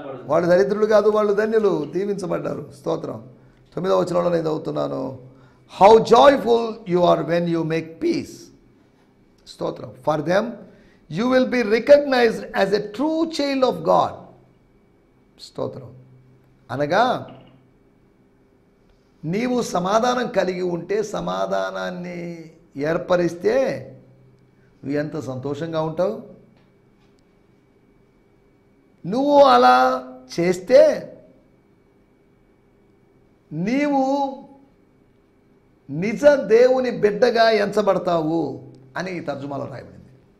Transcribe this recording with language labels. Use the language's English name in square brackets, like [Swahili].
[Telugu] వాళ్ళు దరిద్రులు కాదు, వాళ్ళు ధన్యులు, దీవించబడ్డారు. స్తోత్రం. 9వ వచనంలో నేను చదువుతున్నాను. [English] How joyful you are when you make peace. [Telugu] స్తోత్రం. [English] For them you will be recognized as a true child of God. [Telugu] స్తోత్రం. అనగా నీవు సమాధానం కలిగి ఉంటే, సమాధానాన్ని ఏర్పరిస్తే నువ్వు ఎంత సంతోషంగా ఉంటావు. నువ్వు అలా చేస్తే నీవు నిజ దేవుని బిడ్డగా ఎంచబడతావు అని ఈ తర్జుమాలో రాయబడింది.